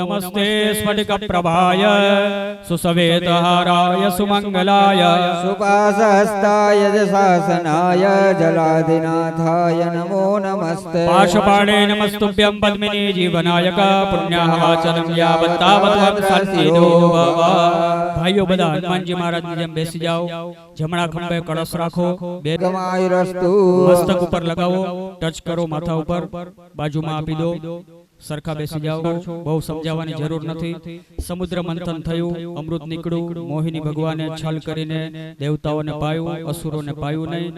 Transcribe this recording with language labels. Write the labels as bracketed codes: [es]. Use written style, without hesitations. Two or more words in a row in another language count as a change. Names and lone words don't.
[sa] नमस्ते स्फटिकप्रभाय सुसवेतहाराय सुमङ्गलाय सुपासहस्ताय शासनाय जलाधिनाथाय नमो नमस्ते पाशपाणे नमस्तुभ्यं पद्मिनी जीवनायक पुण्यावाचनं यावत् तावत् संसिद्धो भव। [gu] भाइयों બધા હનુમાનજી મહારાજની જેમ બેસી જાઓ, જમણા ખંભે કળશ રાખો, બે મસ્તક ઉપર લગાવો, ટચ કરો માથા ઉપર, બાજુમાં આપી દો, સરખા બેસી જાઓ। બહુ સમજાવવાની જરૂર નથી। સમુદ્ર મંથન થયું, અમૃત નીકળ્યું, મોહિની ભગવાને છલ કરીને દેવતાઓને પાયું, અસુરોને પાયું નહીં।